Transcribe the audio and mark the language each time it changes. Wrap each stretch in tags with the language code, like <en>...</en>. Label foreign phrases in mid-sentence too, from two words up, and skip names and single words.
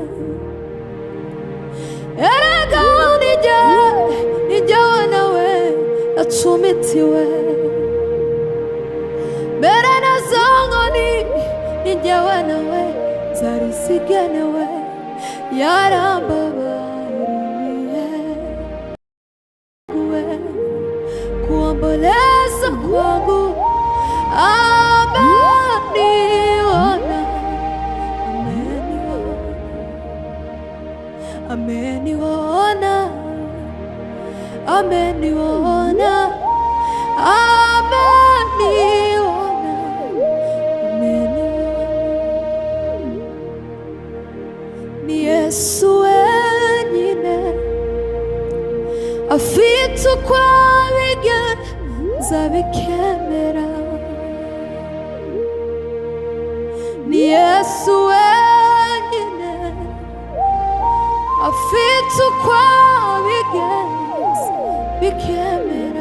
<rw>Erega ninjyewe nawe yacumitiwe mbere na sangoni ninjyewe nawe zari zigenewe.</rw> <sw>Yarambabariye kuomboleza kwangu ameniona, ameniona, ameniona, ameniona,</sw> <rw>ni Yesu wenyine afite uko abigenza bikemera. Ni Yesu wenyine afite uko abigenza bikemera.</rw>